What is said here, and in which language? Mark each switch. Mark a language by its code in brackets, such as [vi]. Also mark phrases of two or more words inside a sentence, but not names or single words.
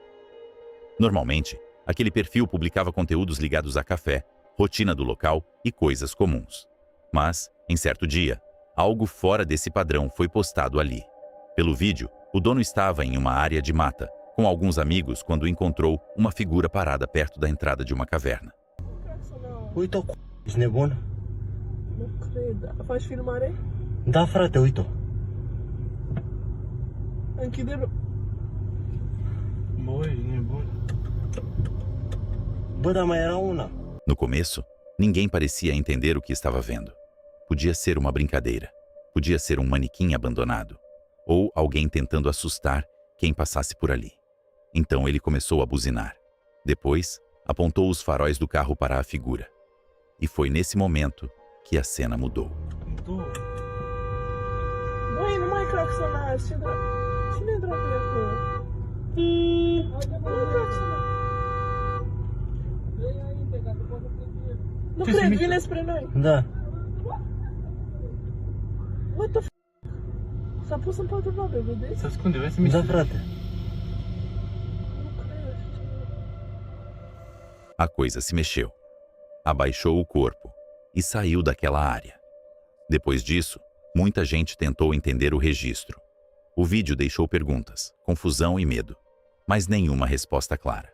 [pt] Normalmente, aquele perfil publicava conteúdos ligados a café, rotina do local e coisas comuns. Mas, em certo dia, algo fora desse padrão foi postado ali. Pelo vídeo, o dono estava em uma área de mata, com alguns amigos quando encontrou uma figura parada perto da entrada de uma caverna. [ro] Uite-o, ești nebun? Nu cred. Faci filmare? Da, frate, uite-o. Închide-l. Bă, ești nebun. Bă, dar mai era una. [pt] No começo, ninguém parecia entender o que estava vendo. Podia ser uma brincadeira, podia ser um manequim abandonado, ou alguém tentando assustar quem passasse por ali. Então ele começou a buzinar. Depois, apontou os faróis do carro para a figura. E foi nesse momento que a cena mudou. [ro] Băi, nu mai claxonați. Cine dracu e acolo? Nu claxona. Nu cred, vine spre noi. Da. [en] What the f***? [ro] S-a pus în patru babe, vedeți? Se ascunde, vezi să mi. Da, frate. [pt] A coisa se mexeu, abaixou o corpo e saiu daquela área. Depois disso, muita gente tentou entender o registro. O vídeo deixou perguntas, confusão e medo, mas nenhuma resposta clara.